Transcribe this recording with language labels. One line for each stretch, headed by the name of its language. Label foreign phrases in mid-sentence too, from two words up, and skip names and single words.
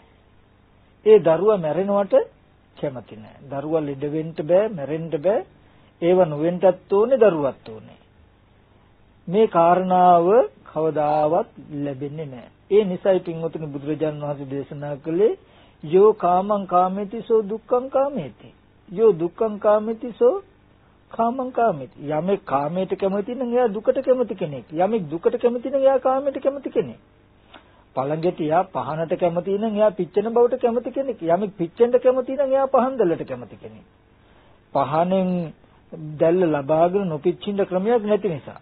Sinhala: ඒ දරුවා මැරෙනවට කැමති නැහැ. දරුවා ලෙඩ වෙන්න බෑ, මැරෙන්න බෑ. ඒව නොවෙන්නත් ඕනේ, දරුවත් ඕනේ. මේ කාරණාව කවදාවත් ලැබෙන්නේ නැහැ. ඒ නිසයි පින්වතුනි බුදුරජාණන් වහන්සේ දේශනා කළේ
Pali: යෝ කාමං කාමේති සෝ දුක්ඛං කාමේති. යෝ දුක්ඛං කාමේති සෝ කාමං කාමේති.
Sinhala: යමෙක් කාමයට කැමති නම් එයා දුකට කැමති කෙනෙක්. යමෙක් දුකට කැමති නම් එයා කාමයට කැමති කෙනෙක්. පළඟටියා පහනට කැමති නම් එයා පිච්චෙන බවට කැමති කෙනෙක්. යමෙක් පිච්චෙන්න කැමති නම් එයා පහන් දැල්ලට කැමති කෙනෙක්. පහනෙන් දැල්ල ලබාගෙන නොපිච්චින්න ක්‍රමයක් නැති නිසා.